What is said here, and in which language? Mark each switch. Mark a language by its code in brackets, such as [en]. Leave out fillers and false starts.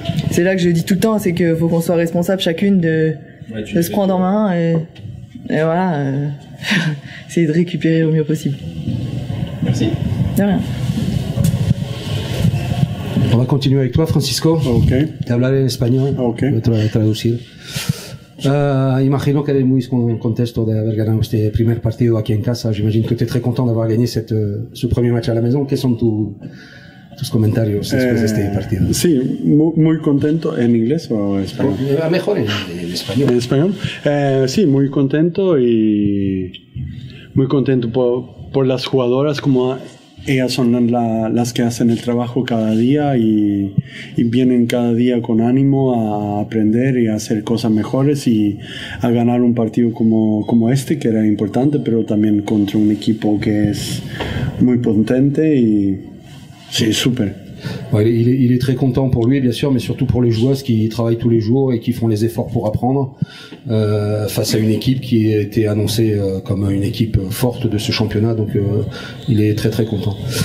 [fr] C'est là que je dis tout le temps, c'est qu'il faut qu'on soit responsable chacune de se prendre en main et voilà, essayer de récupérer au mieux possible. Merci. De rien. On va continuer avec toi, Francisco. Ok. [es] Te hablaré en español. Ok. Te lo voy a traducir. Imagino que eres muy contento de haber ganado este primer partido aquí en casa. [fr] J'imagine que tu es très content d'avoir gagné ce premier match à la maison. [es] ¿Qué son tus comentarios después de este partido? Sí, muy contento. ¿En inglés o en español? Mejor en español. ¿En español? Sí, muy contento y muy contento por las jugadoras, como ellas son las que hacen el trabajo cada día y vienen cada día con ánimo a aprender y a hacer cosas mejores y a ganar un partido como este, que era importante, pero también contra un equipo que es muy potente y [fr] c'est super. Ouais, il est très content pour lui, bien sûr, mais surtout pour les joueuses qui travaillent tous les jours et qui font les efforts pour apprendre face à une équipe qui a été annoncée comme une équipe forte de ce championnat. Donc, il est très très content.